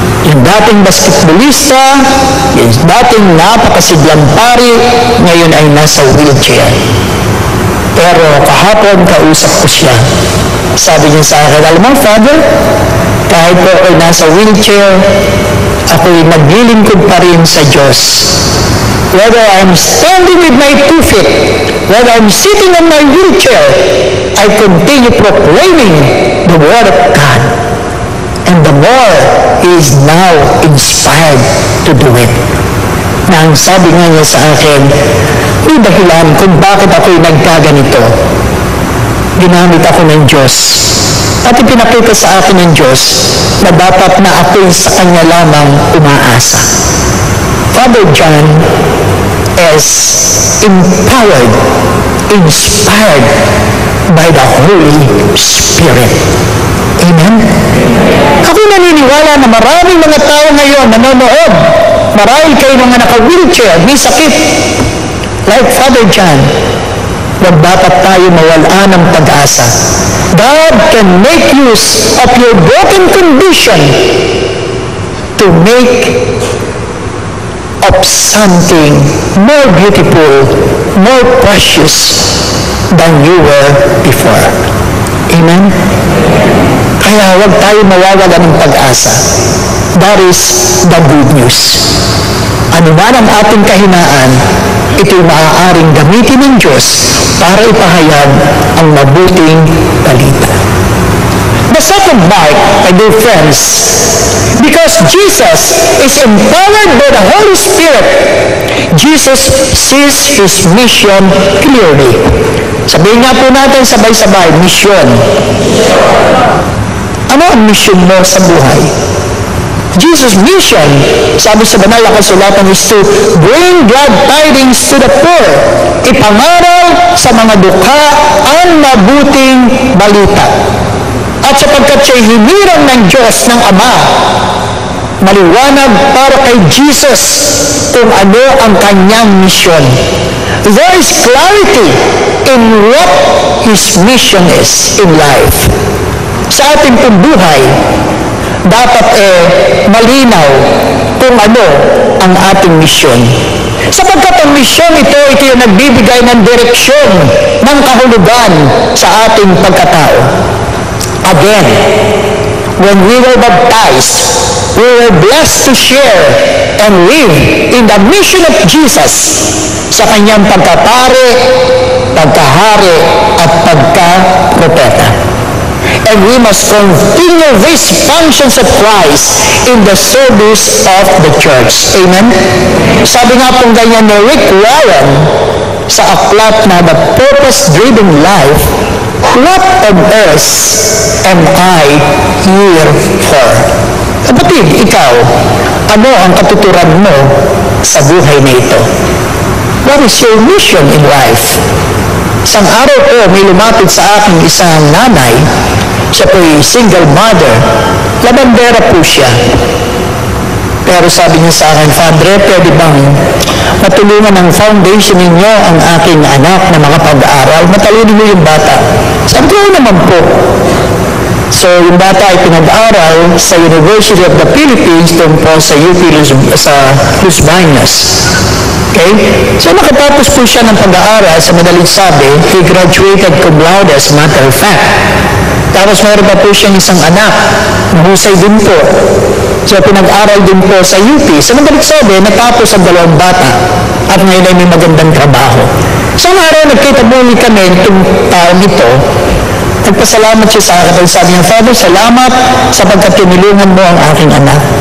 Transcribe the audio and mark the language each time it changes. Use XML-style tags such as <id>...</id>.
<tl>Yung dating basketballista, yung dating napakasiglang pari, ngayon ay nasa wheelchair. Pero kahapon, kausap ko siya. Sabi niya sa akin, alam mo, Father, kahit po ay nasa wheelchair, ako'y naglilingkod pa rin sa Diyos.</tl> <en>Whether I'm standing with my 2 feet, whether I'm sitting on my wheelchair, I continue proclaiming the Word of God. And the more he is now inspired to do it.</en> <tl>Na ang sabi nga niya sa akin, may dahilan kung bakit ako'y nagkaganito. Ginamit ako ng Diyos. At ipinakita sa akin ng Diyos na dapat na ako'y sa Kanya lamang umaasa.</tl> <en>Father John is empowered, inspired by the Holy Spirit. Amen?</en> <tl>Ako naniniwala na maraming mga tao ngayon nanonood. Marahil kayo mga naka-wheelchair, may sakit.</tl> <en>Like Father John,</en> <tl>wag dapat tayo mawala ng pag-asa.</tl> <en>God can make use of your broken condition to make of something more beautiful, more precious than you were before. Amen?</en> <tl>Kaya huwag tayo mawawala ng pag-asa.</tl> <en>That is the good news.</en> <tl>Ano man ang ating kahinaan, ito'y maaaring gamitin ng Diyos para ipahayag ang mabuting balita.</tl> <en>The second mark, my dear friends, because Jesus is empowered by the Holy Spirit, Jesus sees His mission clearly.</en> <tl>Sabihin nga po natin sabay-sabay, mission. Ano ang mission mo sa buhay?</tl> <en>Jesus' mission,</en> <tl>sabi sa banal na kasulatan,</tl> <en>is to bring glad tidings to the poor,</en> <tl>ipangaral sa mga dukha ang mabuting balita. At sapagkat siya'y hinirang ng Diyos ng Ama, maliwanag para kay Jesus kung ano ang kanyang misyon.</tl> <en>There is clarity in what His mission is in life.</en> <tl>Sa ating pong buhay, dapat malinaw kung ano ang ating misyon. Sapagkat ang misyon ito yung nagbibigay ng direksyon ng kahulugan sa ating pagkatao.</tl> <en>Again, when we were baptized, we were blessed to share and live in the mission of Jesus</en> <tl>sa kanyang pagkapare, pagkahari, at pagkapropeta.</tl> <en>And we must continue these functions of Christ in the service of the church.</en> <tl>Amen? Sabi nga pong ganyan ni Rick Warren sa aklat na The Purpose-Driven Life,</tl> <en>what on earth am I here for?</en> <tl>Kapatid, ikaw, ano ang katuturan mo sa buhay na ito?</tl> <en>What is your mission in life?</en> <tl>Isang araw po, may lumapit sa akin isang nanay. Siya po'y single mother. Labandera po siya. Pero sabi niya sa akin, Padre, pwede bang matulungan ng foundation ninyo ang aking anak na makapag-aaral? Matalino mo yung bata. Sabi ko naman po. So, yung bata ay pinag-aral sa University of the Philippines doon po sa UP sa Los Baños. Okay? So, nakatapos po siya ng pag-aaral. Sa madaling sabi,</tl> <en>he graduated cum laude as a matter of fact.</en> <tl>Tapos meron pa po siyang isang anak. Mahusay din po. So, pinag-aral din po sa UP. Sa madaling sabi, natapos ang dalawang bata. At ngayon ay may magandang trabaho. So, ang araw, nagkita muli kami itong taong ito. Nagpasalamat siya sa akin. Sabi niya, Father, salamat sapagkat tinulungan mo ang aking anak.</tl>